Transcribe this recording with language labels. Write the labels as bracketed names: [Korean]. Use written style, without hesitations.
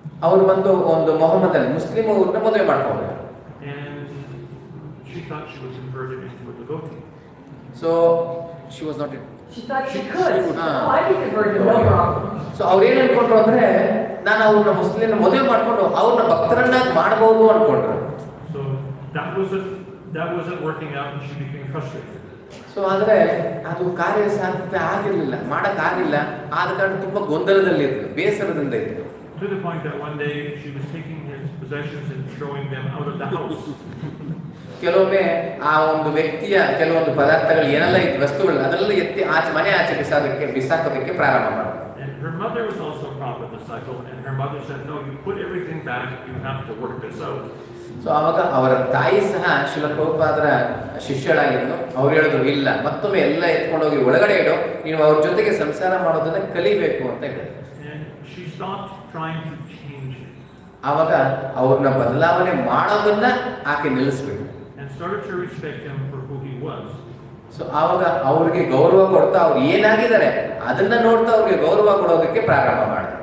[Kannada] ಅವರು ಬಂದು ಒಂದು ಮೊಹಮ್ಮದನ್ ಮುಸ್ಲಿಂ ಅವ್ರನ್ನ ಮದುವೆ ಮಾಡ್ಕೊಂಡ್ರು. [English] And she thought she was converted into a devotee. So she was not. She thought she could. I be converted, no problem. [Kannada] So ಅವ್ರು ಏನ್ ಅನ್ಕೊಂಡ್ರು ಅಂದ್ರೆ, ನಾನು ಅವ್ರನ್ನ ಮುಸ್ಲಿಂ ಮದುವೆ ಮಾಡ್ಕೊಂಡು ಅವ್ರನ್ನ ಭಕ್ತರನ್ನಾಗಿ ಮಾಡಬಹುದು ಅನ್ಕೊಂಡ್ರು. [English] So that wasn't working out, and she became frustrated. [Kannada] So ಆದ್ರೆ ಅದು ಕಾರ್ಯ ಸಾಧ್ಯತೆ ಆಗಿರ್ಲಿಲ್ಲ, ಮಾಡಕ್ ಆಗಿಲ್ಲ. ಆದ ಕಾರಣ ತುಂಬಾ ಗೊಂದಲದಲ್ಲಿ ಇದ್ರು, ಬೇಸರದಿಂದ ಇದ್ರು. [English] To the point that one day she was taking his possessions and throwing them out of the house. [Kannada] ಕೆಲವೊಮ್ಮೆ ಆ ಒಂದು ವ್ಯಕ್ತಿಯ ಕೆಲವೊಂದು ಪದಾರ್ಥಗಳು ಏನೆಲ್ಲ ಇತ್ತು, ವಸ್ತುಗಳು ಅದೆಲ್ಲ ಎತ್ತಿ ಮನೆ ಆಚೆ ಬಿಸಾಕೋದಕ್ಕೆ ಪ್ರಾರಂಭ ಮಾಡಿದ್ರು. [English] And her mother was also a Prabhupada disciple, and her mother said, "No, you put everything back. You have to work this out." [Kannada] So ಅವಾಗ ಅವರ ತಾಯಿ ಸಹ ಶ್ರೀಲ ಪ್ರಭುಪಾದರ ಶಿಷ್ಯಳಾಗಿದ್ದು, ಅವ್ರು ಹೇಳಿದ್ರು, ಇಲ್ಲ, ಮತ್ತೊಮ್ಮೆ ಎಲ್ಲ ಎತ್ಕೊಂಡೋಗಿ ಒಳಗಡೆ ಇಡು, ನೀವು ಅವ್ರ ಜೊತೆಗೆ ಸಂಸಾರ ಮಾಡೋದನ್ನ ಕಲಿಬೇಕು ಅಂತ ಹೇಳಿದ್ರು. [English] And she stopped trying to change it. [Kannada] ಆವಾಗ ಅವ್ರನ್ನ ಬದಲಾವಣೆ ಮಾಡೋದನ್ನ ಆಕೆ ನಿಲ್ಲಿಸ್ಬೇಕು. [English] And started to respect him for who he was. [Kannada] So ಆವಾಗ ಅವ್ರಿಗೆ ಗೌರವ ಕೊಡ್ತಾ, ಅವ್ರು ಏನಾಗಿದ್ದಾರೆ ಅದನ್ನ ನೋಡ್ತಾ ಅವ್ರಿಗೆ ಗೌರವ ಕೊಡೋದಕ್ಕೆ ಪ್ರಾರಂಭ ಮಾಡಿದ್ರು.